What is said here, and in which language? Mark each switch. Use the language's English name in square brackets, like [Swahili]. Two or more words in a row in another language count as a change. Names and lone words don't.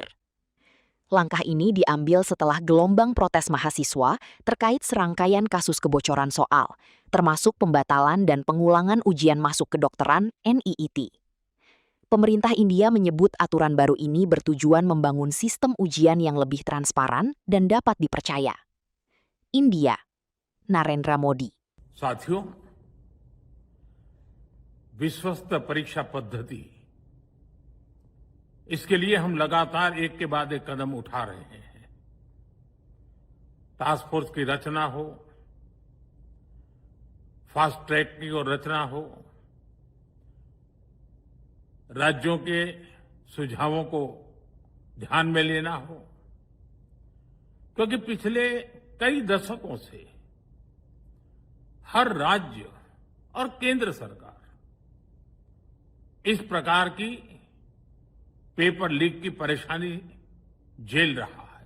[Indonesian] Langkah ini diambil setelah gelombang protes mahasiswa terkait serangkaian kasus kebocoran soal, termasuk pembatalan dan pengulangan ujian masuk kedokteran (NIET). Pemerintah India menyebut aturan baru ini bertujuan membangun sistem ujian yang lebih transparan dan dapat dipercaya. India, Narendra Modi. [Hindi] साथियों, विश्वस्त परीक्षा पद्धति, इसके लिए हम लगातार एक के बाद एक कदम उठा रहे हैं। [English] task force [Hindi] की रचना हो, [English] fast track [Hindi] की और रचना हो, राज्यों के सुझावों को ध्यान में लेना हो, क्योंकि पिछले कई दशकों से हर राज्य और केंद्र सरकार इस प्रकार की [English] paper leak [Hindi] की परेशानी झेल रहा है।